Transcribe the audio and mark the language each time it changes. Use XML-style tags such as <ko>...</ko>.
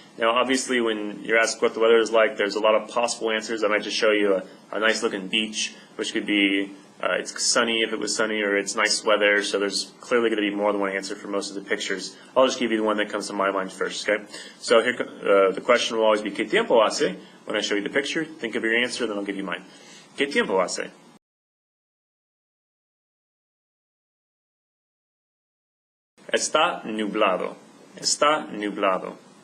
<en>Now, obviously, when you're asked what the weather is like, there's a lot of possible answers. I might just show you a nice looking beach, which could be it's sunny if it was sunny, or it's nice weather. So there's clearly going to be more than one answer for most of the pictures. I'll just give you the one that comes to my mind first, okay? So here, the question will always be,</en> <es>¿Qué tiempo hace?</es> <en>When I show you the picture, think of your answer, then I'll give you mine.</en> <es>¿Qué tiempo hace? Está nublado. Está nublado.</es>